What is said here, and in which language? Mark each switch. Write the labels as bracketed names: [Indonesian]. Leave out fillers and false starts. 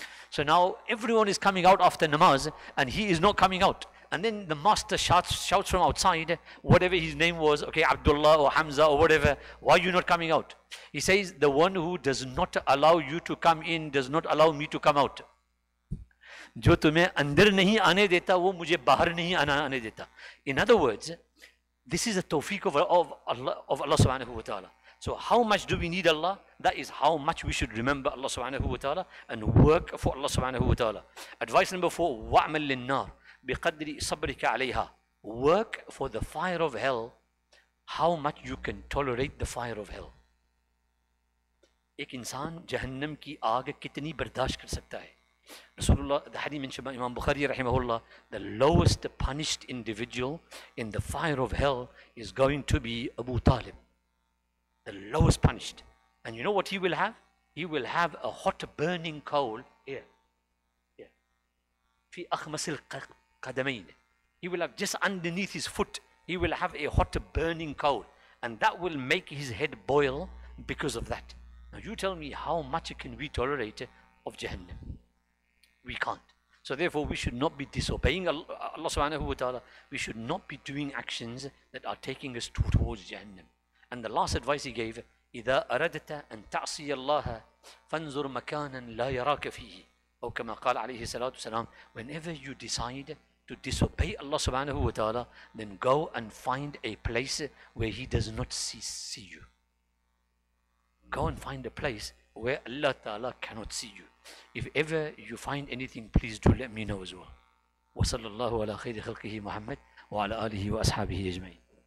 [English] So now everyone is coming out after namaz and he is not coming out. And then the master shouts from outside, whatever his name was, okay, Abdullah or Hamza or whatever, why are you not coming out? He says, the one who does not allow you to come in does not allow me to come out. [Hindi] जो तुम्हें अंदर नहीं आने देता वो मुझे बाहर नहीं आने देता. [English] In other words, this is a tawfiq of Allah subhanahu wa ta'ala. So how much do we need Allah? That is how much we should remember Allah subhanahu wa ta'ala and work for Allah subhanahu wa ta'ala. Advice number 4, [Arabic] وَعْمَلْ لِلنَّارِ بِقَدْرِ صَبْرِكَ عَلَيْهَا. [English] Work for the fire of hell, how much you can tolerate the fire of hell. [Hindi] एक इंसान जहन्नम की आग कितनी बर्दाश्त कर सकता है. [English] Rasulullah, the hadith mentioned by Imam Bukhari rahimahullah, the lowest punished individual in the fire of hell is going to be Abu Talib. The lowest punished. And you know what he will have? He will have a hot burning coal here. Here. [Arabic] في أخمص القدمين. [English] He will have just underneath his foot, he will have a hot burning coal. And that will make his head boil because of that. Now you tell me, how much can we tolerate of Jahannam? We can't. So therefore we should not be disobeying Allah subhanahu wa ta'ala. We should not be doing actions that are taking us towards Jahannam. And the last advice he gave, [Arabic] إذا أردت أن تعصي الله فانظر مكانا لا يراك فيه. أو كما قال عليه الصلاة والسلام, [English] whenever you decide to disobey Allah subhanahu wa ta'ala, then go and find a place where He does not see you. Go and find a place where Allah ta'ala cannot see you. If ever you find anything, please do let me know as well. [Arabic] وصلى الله على خير خلقه محمد وعلى آله وأصحابه أجمعين.